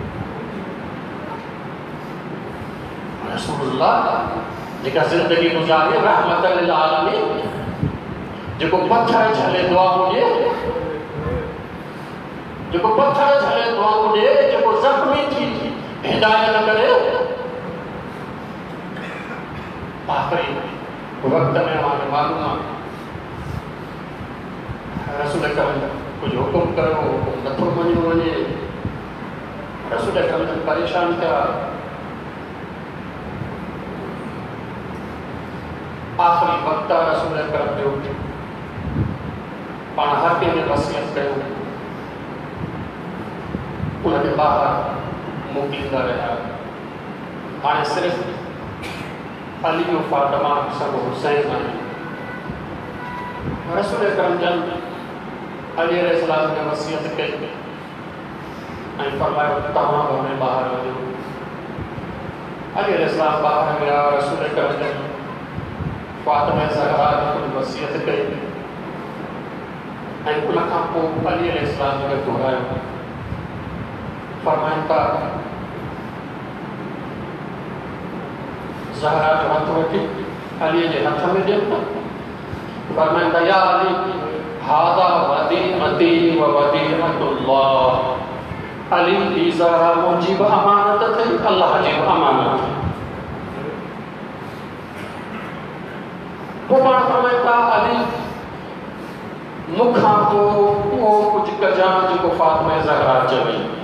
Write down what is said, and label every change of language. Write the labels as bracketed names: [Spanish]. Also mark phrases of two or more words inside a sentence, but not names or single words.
[Sindhi] रसूलुल्लाह जेका ज़िंदगी गुज़ारी [Arabic] رحمة للعالمين, [Sindhi] जेको पत्थर झले दुआऊं ॾिए, जेको पत्थर झले दुआऊं ॾिए, जेको ज़ख्मी थी हिदायत करे, आख़िरी वक़्त में हमारे मालूम आहे रसूल अकरम कुझु हुकुम कयो, हुकुम नथो मञियो वञे। रसूल अकरम परेशान थिया। आख़िरी वक़्त रसूल अकरम जो पाण हर कंहिंखे वसियत कयो, उनखे ॿाहिरि मोकिलींदा रहिया। हाणे सिर्फ़ु अली और फातिमा सब हुसैन आहिनि। रसूल अकरम जन अली अलैहिस्सलाम ने वसियत कई ऐं फरमायो तव्हां घर में ॿाहिरि वञो। अली अलैहिस्सलाम ॿाहिरि विया। रसूल अकरम जन फातिमा ज़हरा खे वसियत कई ऐं उन खां पोइ अली अलैहिस्सलाम खे घुरायो। फरमाइनि था ज़हरा जो हथ वठी अली जे हथ में ॾियनि था। फरमाइनि था [Arabic] يا علي هذا وديعتي و وديعة الله, [Sindhi] अली ही ज़हरा मुंहिंजी बि अमानत अथई, अल्लाह जी बि अमानत अथई। पोइ पाण फरमाइनि था अली मूंखां पोइ उहो कुझु कजां जेको फातिमा ज़हरा चवई।